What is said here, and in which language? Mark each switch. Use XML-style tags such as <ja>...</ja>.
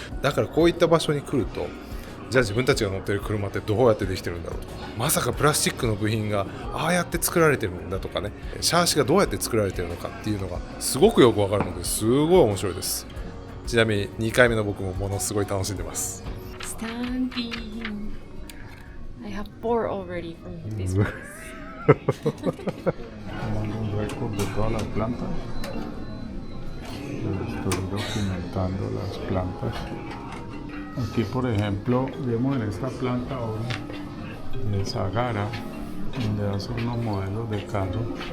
<ja>だからこういった場所に来ると、じゃあ自分たちが乗っている車ってどうやってできてるんだろうとか、まさかプラスチックの部品がああやって作られてるんだとかね、シャーシがどうやって作られてるのかっていうのがすごくよくわかるのですごい面白いです。ちなみに2回目の僕もものすごい楽しんでます。</ja> <en>Standing. I have 4 already from this place.</en> <es>Tomando un récord de todas las plantas. Estoy documentando las plantas. Aquí, por ejemplo, vemos en esta planta hoy de Sagara, donde hace unos modelos de carros.</es>